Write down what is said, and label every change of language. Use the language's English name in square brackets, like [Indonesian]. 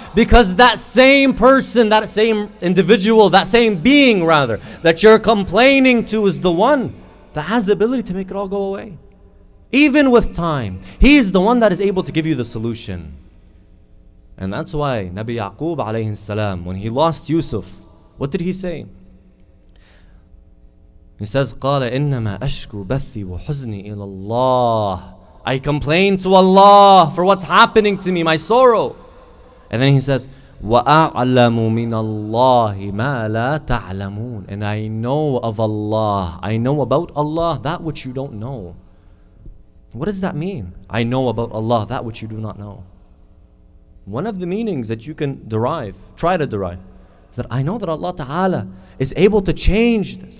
[English] Because that same person, that same individual, that same being rather, that you're complaining to is the one that has the ability to make it all go away. Even with time, He's the one that is able to give you the solution. And that's why Nabi Yaqub alayhi salam, when he lost Yusuf, what did he say? He says, [Arabic] قَالَ إِنَّمَا أَشْكُو بَثِّي وَحُزْنِي إِلَى اللَّهِ. [English] I complain to Allah for what's happening to me, my sorrow. And then he says, [Arabic] وَأَعْلَمُ مِنَ اللَّهِ مَا لَا تَعْلَمُونَ. [English] And I know of Allah, I know about Allah that which you don't know. What does that mean? I know about Allah that which you do not know. One of the meanings that you can try to derive, is that I know that Allah Ta'ala is able to change this.